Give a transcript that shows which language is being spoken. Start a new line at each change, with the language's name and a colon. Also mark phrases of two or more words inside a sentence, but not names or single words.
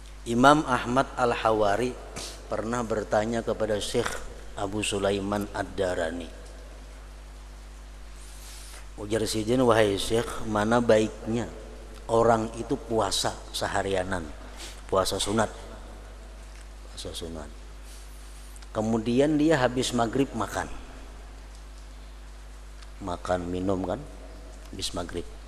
Indonesian: Imam Ahmad Al-Hawari pernah bertanya kepada Syekh Abu Sulaiman Ad-Darani.
Banjar: Ujar sidin, wahai Syekh, mana baiknya orang itu puasa seharianan, puasa sunat.
Indonesian: Kemudian dia habis maghrib makan minum kan, habis maghrib.